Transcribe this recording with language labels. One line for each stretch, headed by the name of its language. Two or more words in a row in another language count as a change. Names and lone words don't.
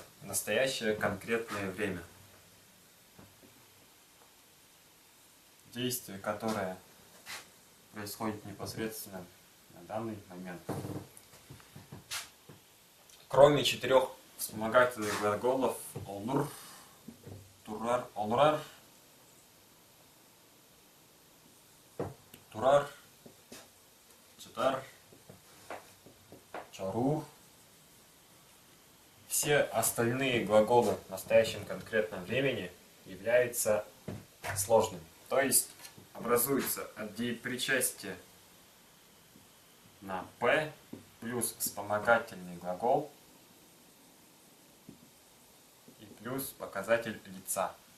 Russian: Настоящее конкретное время. Действие, которое происходит непосредственно на данный момент. Кроме 4 вспомогательных глаголов
Tuvinian: олур, турар, олрар, турар, читар, чарур,
Russian: все остальные глаголы в настоящем конкретном времени являются сложными. То есть образуется от деепричастия на П плюс вспомогательный глагол и плюс показатель лица.